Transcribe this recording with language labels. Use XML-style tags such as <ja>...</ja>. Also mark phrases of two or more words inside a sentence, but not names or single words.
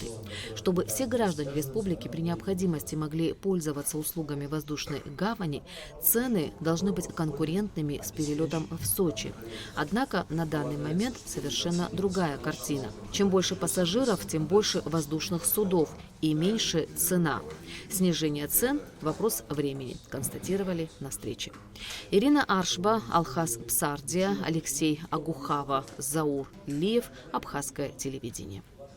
<ru>Чтобы все граждане республики при необходимости могли пользоваться услугами воздушной гавани, цены должны быть конкурентными с перелетом в Сочи. Однако на данный момент совершенно другая картина. Чем больше пассажиров, тем больше воздушных судов и меньше цена. Снижение цен – вопрос времени, констатировали на встрече. Ирина Аршба, Алхаз Псардия, Алексей Агухава, Заур Лиев, Абхазское телевидение.</ru>